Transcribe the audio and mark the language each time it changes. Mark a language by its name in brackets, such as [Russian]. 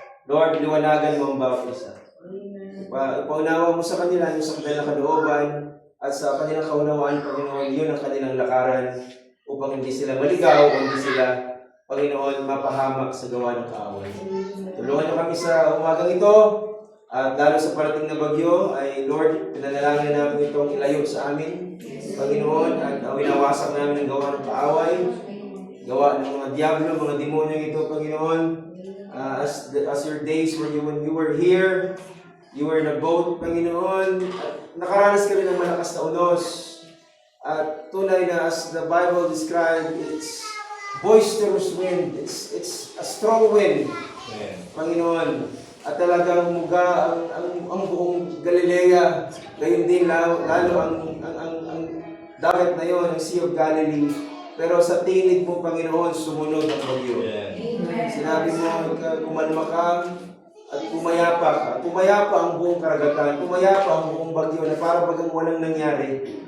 [Filipino] Lord, liwanagan mo ang bawat isa. Ipaunawa mo sa kanila yung sa kanilang kalooban at sa kanilang kaunawaan, Panginoon, yun ang kanilang lakaran upang hindi sila maligaw, hindi sila, Panginoon, mapahamak sa gawa ng kaaway. Tulungan niyo kami sa umagang ito at lalo sa parating na bagyo ay Lord, pinanalangin namin itong ilayo sa amin, Panginoon, at winawasak namin ang gawa ng kaaway, gawa ng mga diablo, mga demonyo ito, Panginoon. [English] As your days when you were here, you were in a boat, [Filipino] Panginoon, at nakaranas ka rin ng malakas na unos. At tunay na [English] as the Bible described, it's boisterous wind. It's a strong wind, [Filipino] Panginoon. At talagang muga ang buong Galilea. Gayon din lalo ang dagat na yon, ang Sea of Galilee. Pero sa tinig mo, Panginoon, sumunod ang bagyo. Sinabi mo, kumalma ka at pumayapa ka. Pumayapa ang buong karagatan. Pumayapa ang buong bagyo na para bagang walang nangyari.